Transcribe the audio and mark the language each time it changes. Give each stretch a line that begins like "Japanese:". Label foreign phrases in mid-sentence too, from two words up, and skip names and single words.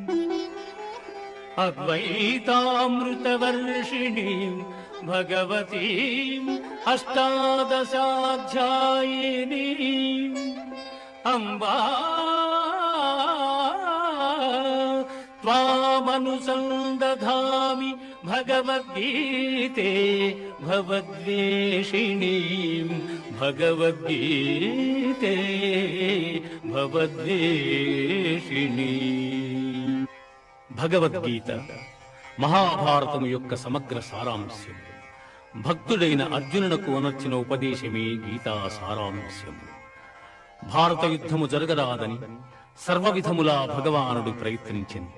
Sanskrit: अद्वैतामृतवर्षिणीं भगवतीम् अष्टादशाध्यायिनीम् अम्बा त्वामनुसन्दधामि भगवद्गीते भवद्वेषिणीं भगवद्गीते भवद्वेषिणी।
Telugu: భగవద్గీత మహాభారతము యొక్క సమగ్ర సారాంశం. భక్తుడైన అర్జునునకు అనర్చిన ఉపదేశమే గీతా సారాంశం. భారత యుద్ధము జరగరాదని సర్వవిధములా భగవానుడు ప్రయత్నించింది.